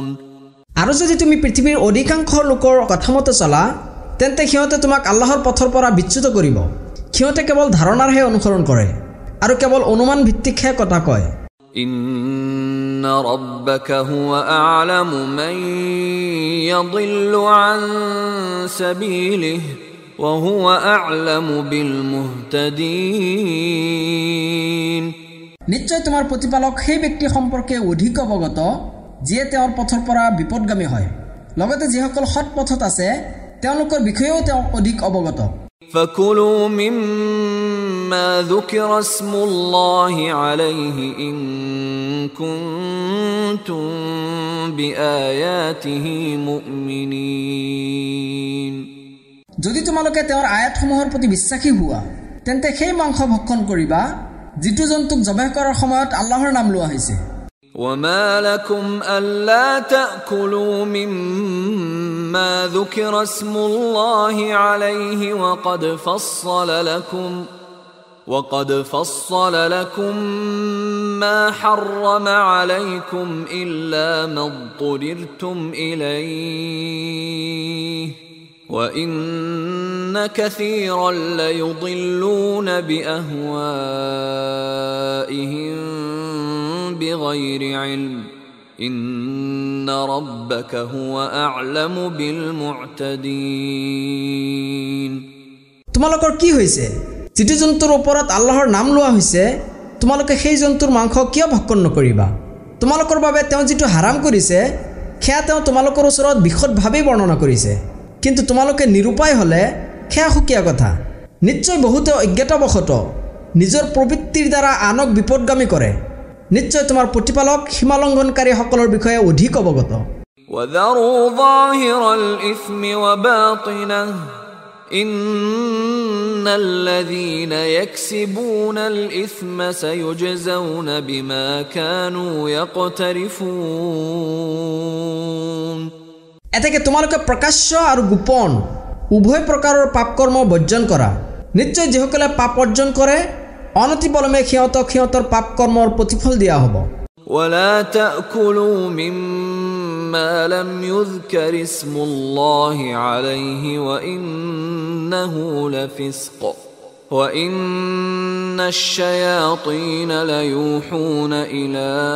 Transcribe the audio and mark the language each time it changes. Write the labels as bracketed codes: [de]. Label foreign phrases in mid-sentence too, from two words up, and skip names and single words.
[as] আৰু যদি তুমি পৃথিৱীৰ অধিকাংশ লোকৰ কথামতে চলা তেন্তে সিহঁতে তোমাক আল্লাহৰ পথৰ পৰা বিচ্যুত কৰিব সিহঁতে কেৱল ধাৰণাৰহে অনুসৰণ কৰে আৰু কেৱল অনুমান ভিত্তিকহে কথা কয় [ar] إن ربك هو أعلم من يضل عن سبيله وهو أعلم بالمهتدين [as] নিশ্চয় তোমাৰ প্ৰতিপালক সেই ব্যক্তি সম্পৰ্কে অধিক অৱগত যিয়ে তেওঁৰ পথৰ পৰা বিপদগামী হয় লগতে যিসকল সৎ পথত আছে তেওঁলোকৰ বিষয়েও তেওঁ অধিক অৱগত [ar] فكلوا مما ذكر اسم الله عليه إن كنتم بآياته مؤمنين [as] যদি তোমালোকে তেওঁৰ আয়াতসমূহৰ প্ৰতি বিশ্বাসী হোৱা তেন্তে সেই মাংস ভক্ষণ কৰিবা যিটো জন্তুক জবাহ কৰাৰ সময়ত আল্লাহৰ নাম লোৱা হৈছে [ar] وما لكم ألا تأكلوا مما ذكر اسم الله عليه وقد فصل لكم ما حرم عليكم إلا ما اضطررتم إليه وإن كثيرا ليضلون بأهوائهم بغير علم إن ربك هو أعلم بالمعتدين [as] তোমালোকৰ কি হৈছে যিটো জন্তুৰ ওপৰত আল্লাহৰ নাম লোৱা হৈছে তোমালোকে সেই জন্তুৰ মাংস কিয় ভক্ষণ নকৰিবা তোমালোকৰ বাবে তেওঁ যিটো হাৰাম কৰিছে সেয়া তেওঁ তোমালোকৰ ওচৰত বিশদভাৱে বৰ্ণনা কৰিছে কিন্তু তোমালোকে নিৰুপায় হলে সেয়া সুকীয়া কথা নিশ্চয় বহুতে অজ্ঞতাবশত নিজৰ প্ৰবৃত্তিৰ দ্বাৰা আনক বিপদগামী কৰে নিশ্চয় তোমাৰ প্ৰতিপালক সীমালংঘনকাৰীসকলৰ বিষয়ে অধিক অৱগত [ar] وذروا ظاهر الإثم وباطنه إن الذين يكسبون الإثم سيجزون بما كانوا يقترفون [as] এতেকে তোমালোকে প্ৰকাশ্য আৰু গোপন উভয় প্ৰকাৰৰ পাপ কৰ্ম বৰ্জন কৰা নিশ্চয় যিসকলে পাপ অৰ্জন কৰে অনতি পলমে সিহঁতৰ পাপ কৰ্মৰ প্ৰতিফল দিয়া হ'ব [ar] ولا تأكلوا مما لم يذكر اسم الله عليه وإنه لفسق وإن الشياطين ليوحون إلى